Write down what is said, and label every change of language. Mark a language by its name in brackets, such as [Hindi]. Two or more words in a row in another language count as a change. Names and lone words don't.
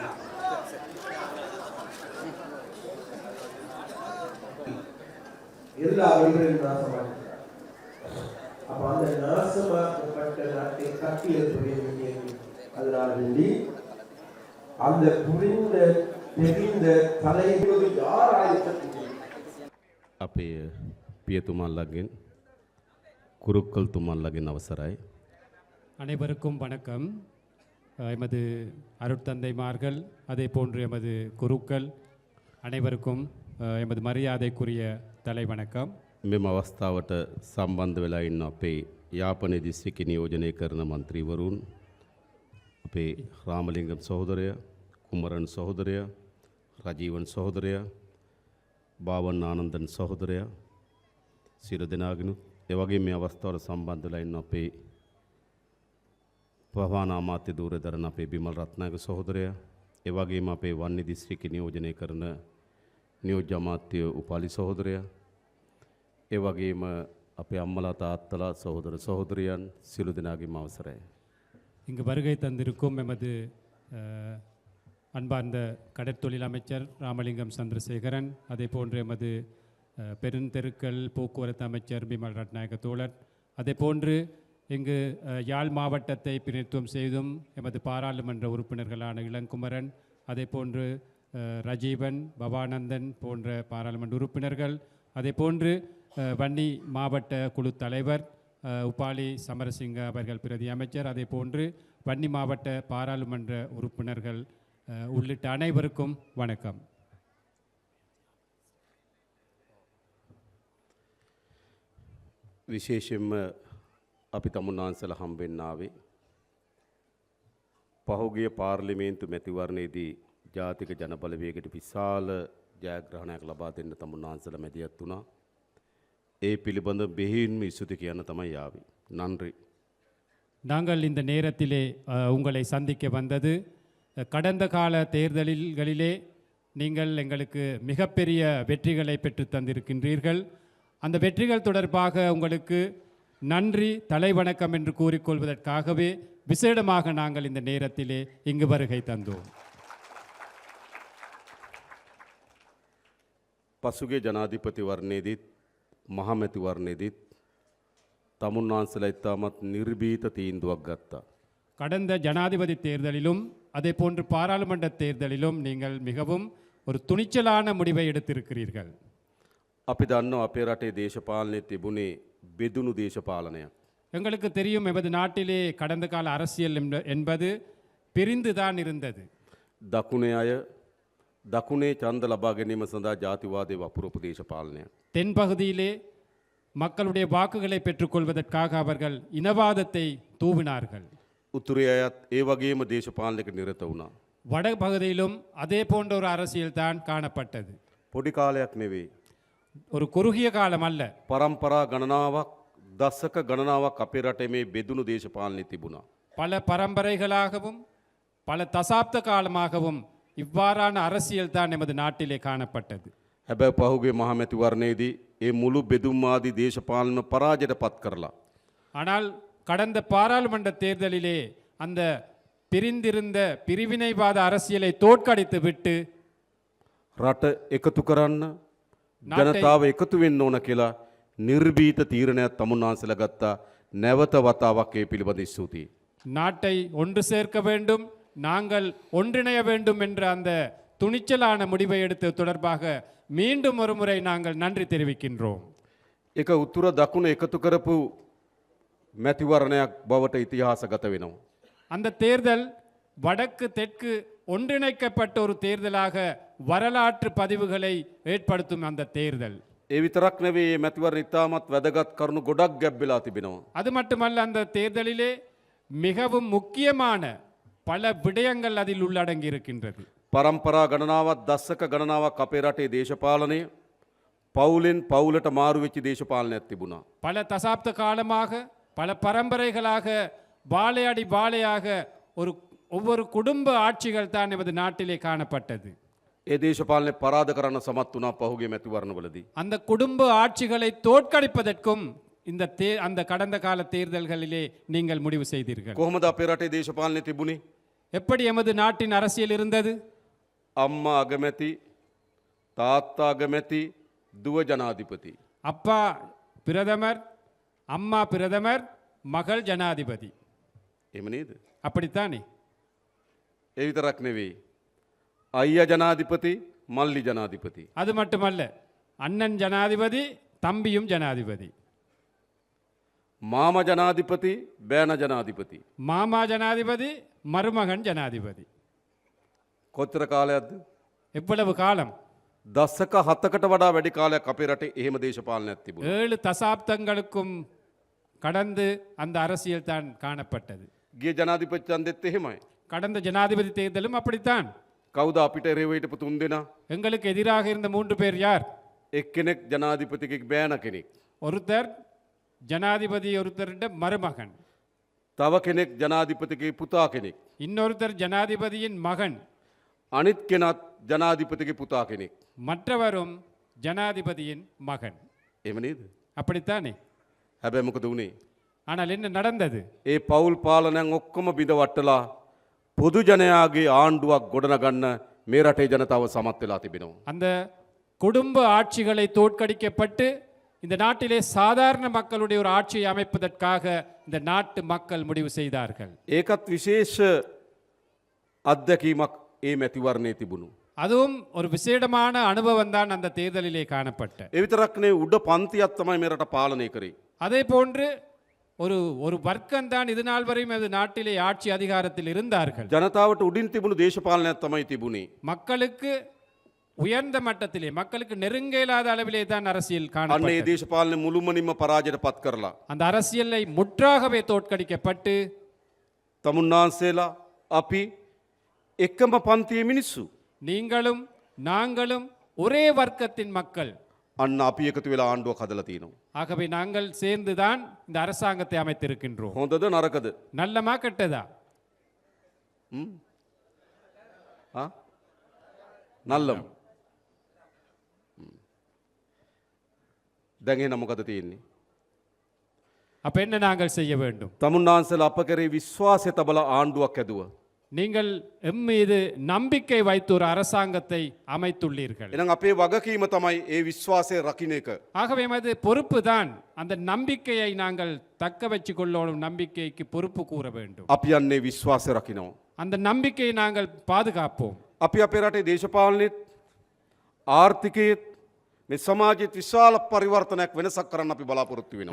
[Tamil] எல்லா வழிகளிலும் நாசமாக்கிறார். அப்ப அந்த நாசமாக்கப்பட்ட நாட்டை கட்டி எழுப்ப வேண்டியது. அதனால் வேண்டி அந்த புரிந்த தெரிந்த தலைவர் யார் ஆயத்தம் [Sinhala] අපේ පියතුමල්ලගෙන් குருக்கள் තුමල්ලාගෙන් අවසරයි [Tamil] அனைவருக்கும் வணக்கம். எமது அருட்தந்தைமார்கள் அதே போன்று எமது குருக்கள் அனைவருக்கும் எமது மரியாதைக்குரிய தலை வணக்கம். [Sinhala] මෙම අවස්ථාවට සම්බන්ධ වෙලා ඉන්න අපේ යාපනයේ දිස්ත්‍රික්ක නියෝජනය කරන මන්ත්‍රීවරුන්, අපේ රාමලිංගම් සහෝදරය, කුමරන් සහෝදරය, රජීවන් සහෝදරය, බාවන් ආනන්දන් සහෝදරය, සියලු දෙනාගෙනුත් ඒ වගේම මේ අවස්ථාවට සම්බන්ධ වෙලා ඉන්න අපේ ප්‍රවාහන අමාත්‍ය දූරදරන අපේ බිමල් රත්නායක සහෝදරය, ඒ වගේම අපේ වන්නි දිස්ත්‍රික්ක නියෝජනය කරන නියෝජ්‍ය අමාත්‍ය උපාලි සහෝදරය, ඒ වගේම අපේ අම්මලා තාත්තලා සහෝදර සහෝදරියන් සියලු දෙනාගේම අවසරයි. [Tamil] இங்கு வருகை தந்திருக்கும் எமது அன்பார்ந்த கடற்தொழில் அமைச்சர் ராமலிங்கம் சந்திரசேகரன், அதே போன்று எமது பெருந்தெருக்கள் போக்குவரத்து அமைச்சர் பிமல் ரட்நாயக தோழர், அதே போன்று இங்கு யாழ் மாவட்டத்தை பிரதிநிதித்துவம் செய்தும் எமது பாராளுமன்ற உறுப்பினர்களான இளங்குமரன், அதே போன்று ரஜீவன், பவானந்தன் போன்ற பாராளுமன்ற உறுப்பினர்கள், அதே போன்று வன்னி மாவட்ட குழு தலைவர் உபாலி சமரசிங்க அவர்கள் பிரதி அமைச்சர், அதே போன்று வன்னி மாவட்ட பாராளுமன்ற உறுப்பினர்கள் உள்ளிட்ட அனைவருக்கும் வணக்கம். [Sinhala] විශේෂයෙන්ම අපි තමුන්නාන්සලා හම්බෙන්න ආවේ පහුගිය පාර්ලිමේන්තු මැතිවරණයේදී ජාතික ජනබලවේගයට විශාල ජයග්‍රහණයක් ලබා දෙන්න තමුන්නාන්සලා මැදිහත් වුණා. ඒ පිළිබඳ බෙහෙවින්ම ඉසුති කියන්න තමයි ආවේ. [Tamil] நன்றி. நாங்கள் இந்த நேரத்திலே உங்களை சந்திக்க வந்தது, கடந்த கால தேர்தல்களிலே நீங்கள் எங்களுக்கு மிகப்பெரிய வெற்றிகளை பெற்று தந்திருக்கின்றீர்கள். அந்த வெற்றிகள் தொடர்பாக உங்களுக்கு நன்றி, தலைவணக்கம் என்று கூறிக்கொள்வதற்காகவே விசேடமாக நாங்கள் இந்த நேரத்திலே இங்கு வருகை தந்தோம். [Sinhala] පසුගේ ජනාධිපතිවරණයේදීත් මහමැතිවරණයේදීත් තමුන්නාන්සලා ඉතාමත් නිර්භීත තීන්දුවක් ගත්තා. [Tamil] கடந்த ஜனாதிபதி தேர்தலிலும் அதே போன்று பாராளுமன்ற தேர்தலிலும் நீங்கள் மிகவும் ஒரு துணிச்சலான முடிவை எடுத்திருக்கிறீர்கள். [Sinhala] අපි දන්නවා අපේ රටේ දේශපාලනයේ තිබුණේ බෙදුණු දේශපාලනයක්. [Tamil] எங்களுக்கு தெரியும் எமது நாட்டிலே கடந்த கால அரசியல் என்பது பிரிந்துதான் இருந்தது. [Sinhala] දකුණේ අය දකුණේ ඡන්ද ලබා ගැනීම සඳහා ජාතිවාදයේ වපුරපු දේශපාලනයක්. [Tamil] தென் பகுதியிலே மக்களுடைய வாக்குகளை பெற்றுக்கொள்வதற்காக அவர்கள் இனவாதத்தை தூவினார்கள். [Sinhala] උතුරේ අයත් ඒ වගේම දේශපාලනයක නිරත වුණා. [Tamil] வட பகுதியிலும் அதே போன்ற ஒரு அரசியல் தான் காணப்பட்டது. [Sinhala] පොඩි කාලයක් නෙවෙයි. [Tamil] ஒரு குறுகிய காலம் அல்ல, [Sinhala] පරම්පරා ගණනාවක් දශක ගණනාවක් අපේ රටේ මේ බෙදුණු දේශපාලනය තිබුණා. [Tamil] பல பரம்பரைகளாகவும் பல தசாப்த காலமாகவும் இவ்வாறான அரசியல் தான் எமது நாட்டிலே காணப்பட்டது. [Sinhala] හැබැයි පහුගිය මහමැතිවරණයේදී ඒ මුළු බෙදුම්වාදී දේශපාලන පරාජයට පත් කරලා [Tamil] ஆனால் கடந்த பாராளுமன்ற தேர்தலிலே அந்த பிரிந்திருந்த பிரிவினைவாத அரசியலை தோற்கடித்து விட்டு [Sinhala] රට එකතු කරන්න ජනතාව එකතු වෙන්න ඕන කියලා නිර්භීත තීරණයක් තමුන්නාන්සලා ගත්තා. නැවත වතාවක් ඒ පිළිබඳ ස්තුතියි. [Tamil] நாட்டை ஒன்று சேர்க்க வேண்டும், நாங்கள் ஒன்றிணைய வேண்டும் என்ற அந்த துணிச்சலான முடிவை எடுத்து தொடர்பாக மீண்டும் ஒரு முறை நாங்கள் நன்றி தெரிவிக்கின்றோம். [Sinhala] ඒක උතුර දකුණ එකතු කරපු මැතිවරණයක් බවට ඉතිහාසගත වෙනවා. [Tamil] அந்த தேர்தல் வடக்கு தெற்கு ஒன்றிணைக்கப்பட்ட ஒரு தேர்தலாக வரலாற்று பதிவுகளை ஏற்படுத்தும் அந்த தேர்தல். [Sinhala] ඒ විතරක් නෙවෙයි මේ මැතිවරණ ඉතාමත් වැදගත් කරුණු ගොඩක් ගැබ්බෙලා තිබෙනවා. [Tamil] அது மட்டுமல்ல, அந்த தேர்தலிலே மிகவும் முக்கியமான பல விடயங்கள் அதில் உள்ளடங்கி இருக்கின்றது. [Sinhala] පරම්පරා ගණනාවක් දස්සක ගණනාවක් අපේ රටේ දේශපාලනය පවුලෙන් පවුලට මාරු වෙච්ච දේශපාලනයක් තිබුණා. [Tamil] பல தசாப்த காலமாக பல பரம்பரைகளாக வாழையடி வாழையாக ஒவ்வொரு குடும்ப ஆட்சிகள் தான் எமது நாட்டிலே காணப்பட்டது. [Sinhala] ඒ දේශපාලනය පරාද කරන්න සමත් වුණා පහුගිය මැතිවරණවලදී. [Tamil] அந்த குடும்ப ஆட்சிகளை தோற்கடிப்பதற்கும் அந்த கடந்த கால தேர்தல்களிலே நீங்கள் முடிவு செய்தீர்கள். [Sinhala] කොහොමද අපේ රටේ දේශපාලනය තිබුණේ? [Tamil] எப்படி எமது நாட்டின் அரசியல் இருந்தது? [Sinhala] අම්මා අගමැති, තාත්තා අගමැති, දුව ජනාධිපති. [Tamil] அப்பா பிரதமர், அம்மா பிரதமர், மகள் ஜனாதிபதி. [Sinhala] එහෙම නේද? [Tamil] அப்படித்தானே? [Sinhala] ඒ විතරක් නෙවෙයි. අයියා ජනාධිපති, මල්ලි ජනාධිපති. [Tamil] அது மட்டுமல்ல, அண்ணன் ஜனாதிபதி, தம்பியும் ஜனாதிபதி. [Sinhala] මාම ජනාධිපති, බෑන ජනාධිපති. [Tamil] மாமா ஜனாதிபதி, மருமகன் ஜனாதிபதி. [Sinhala] කොච්චර කාලයක්ද? [Tamil] எவ்வளவு காலம்? [Sinhala] දශක 7කට වඩා වැඩි කාලයක් අපේ රටේ එහෙම දේශපාලනයක් තිබුණා. [Tamil] 7 தசாப்தங்களுக்கும் கடந்து அந்த அரசியல் தான் காணப்பட்டது. [Sinhala] ගිය ජනාධිපති ඡන්දෙත් එහෙමයි. [Tamil] கடந்த ஜனாதிபதி தேர்தலும் அப்படித்தான். [Sinhala] කවුද අපිට එරෙහිව හිටපු තුන් දෙනා? [Tamil] எங்களுக்கு எதிராக இருந்த 3 பேர் யார்? [Sinhala] එක්කෙනෙක් ජනාධිපතිගේ බෑන කෙනෙක්. [Tamil] ஒருத்தர் ஜனாதிபதி, ஒருத்தருடைய மருமகன். [Sinhala] තව කෙනෙක් ජනාධිපතිගේ පුතා කෙනෙක්. [Tamil] இன்னொருத்தர் ஜனாதிபதியின் மகன். [Sinhala] අනිත් කෙනත් ජනාධිපතිගේ පුතා කෙනෙක්. [Tamil] மற்றவரும் ஜனாதிபதியின் மகன். [Sinhala] එහෙම නේද? [Tamil] அப்படித்தானே? [Sinhala] හැබැයි මොකද වුනේ? [Tamil] ஆனால் என்ன நடந்தது? [Sinhala] ඒ පවුල් පාලනයන් ඔක්කොම බිඳ වටලා පොදු ජනයාගේ ආණ්ඩුවක් ගොඩනගන්න මේ රටේ ජනතාව සමත් වෙලා තිබෙනවා. [Tamil] அந்த குடும்ப ஆட்சிகளை தோற்கடிக்கப்பட்டு இந்த நாட்டிலே சாதாரண மக்களுடைய ஒரு ஆட்சியை அமைப்பதற்காக இந்த நாட்டு மக்கள் முடிவு செய்தார்கள். [Sinhala] ඒකත් විශේෂ අත්දැකීමක් ඒ මැතිවරණයේ තිබුණු. [Tamil] அதுவும் ஒரு விசேடமான அனுபவம் தான் அந்த தேர்தலிலே காணப்பட்ட. [Sinhala] ඒ විතරක් නෙවෙයි උඩ පන්තියක් තමයි මේ රට පාලනය කරේ. [Tamil] அதே போன்று ஒரு வர்க்கம் தான் இது நாள் வரையும் அது நாட்டிலே ஆட்சி அதிகாரத்தில் இருந்தார்கள். [Sinhala] ජනතාවට උඩින් තිබුණු දේශපාලනයක් තමයි තිබුණේ. [Tamil] மக்களுக்கு உயர்ந்த மட்டத்திலே, மக்களுக்கு நெருங்க இயலாத அளவிலே தான் அரசியல் [Sinhala] අන්න ඒ [Tamil] காணப்பட்டது. [Sinhala] දේශපාලනය මුළුමනින්ම පරාජයට පත් කරලා [Tamil] அந்த அரசியலை முற்றாகவே தோற்கடிக்கப்பட்டு [Sinhala] තමුන්නාන්සේලා අපි එකම පන්තියේ මිනිස්සු. [Tamil] நீங்களும் நாங்களும் ஒரே வர்க்கத்தின் மக்கள். [Sinhala] අන්න අපි එකතු වෙලා ආණ්ඩුවක් හදලා තියෙනවා. [Tamil] ஆகவே நாங்கள் சேர்ந்துதான் இந்த அரசாங்கத்தை அமைத்திருக்கின்றோம். [Sinhala] හොඳද නරකද? [Tamil] நல்லமா கெட்டதா? නල්ලම්. [Sinhala] දැන් එහෙනම් මොකද තියෙන්නේ? [Tamil] அப்ப என்ன நாங்கள் செய்ய வேண்டும்? [Sinhala] තමුන්නාන්සේලා අප කරේ විශ්වාසය තබලා ආණ්ඩුවක් ඇදුවා. [Tamil] நீங்கள் எம் மீது நம்பிக்கை வைத்து ஒரு அரசாங்கத்தை அமைத்துள்ளீர்கள். [Sinhala] එහෙනම් අපේ වගකීම තමයි ඒ විශ්වාසය රකින්න එක. [Tamil] ஆகவே அது பொறுப்பு தான். அந்த நம்பிக்கையை நாங்கள் தக்க வச்சு கொள்ளணும். நம்பிக்கைக்கு பொறுப்பு கூற வேண்டும். [Sinhala] අපි යන්නේ විශ්වාසය රකින්නවා. [Tamil] அந்த நம்பிக்கையை நாங்கள் பாதுகாப்போம். [Sinhala] අපි අපේ රටේ දේශපාලනෙත් ආර්ථිකයේත් මේ සමාජයේ විශාල පරිවර්තනයක් වෙනසක් කරන්න අපි බලාපොරොත්තු වෙනවා.